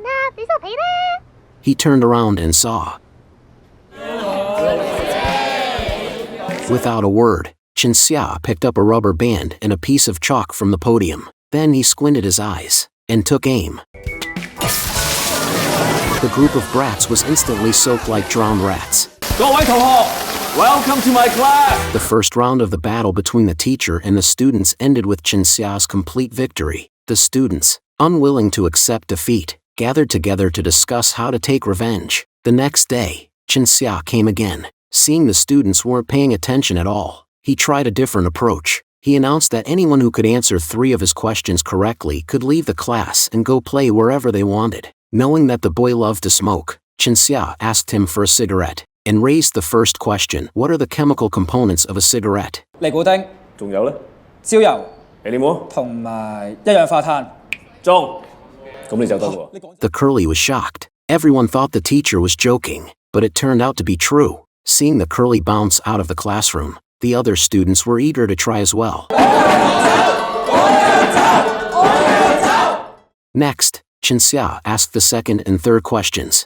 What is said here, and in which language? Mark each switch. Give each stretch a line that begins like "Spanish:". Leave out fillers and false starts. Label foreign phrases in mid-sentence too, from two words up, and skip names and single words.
English: He turned around and saw. Without a word, Chen Xia picked up a rubber band and a piece of chalk from the podium. Then he squinted his eyes and took aim. The group of brats was instantly soaked like drowned rats.
Cantonese: 各位同學
English: ，Welcome to my class. The first round of the battle between the teacher and the students ended with Chen Xia's complete victory. The students, unwilling to accept defeat, gathered together to discuss how to take revenge. The next day, Chen Xia came again. Seeing the students weren't paying attention at all, he tried a different approach. He announced that anyone who could answer 3 of his questions correctly could leave the class and go play wherever they wanted. Knowing that the boy loved to smoke, Chen Xia asked him for a cigarette and raised the first question. What are the chemical components of a cigarette?
Cantonese: 尼古丁、仲有咧？焦油你點喎？同埋一氧化碳。中，咁你就得喎。
English: The curly was shocked. Everyone thought the teacher was joking, but it turned out to be true. Seeing the curly bounce out of the classroom, the other students were eager to try as well. Next, Chen Xia asked the second and third questions.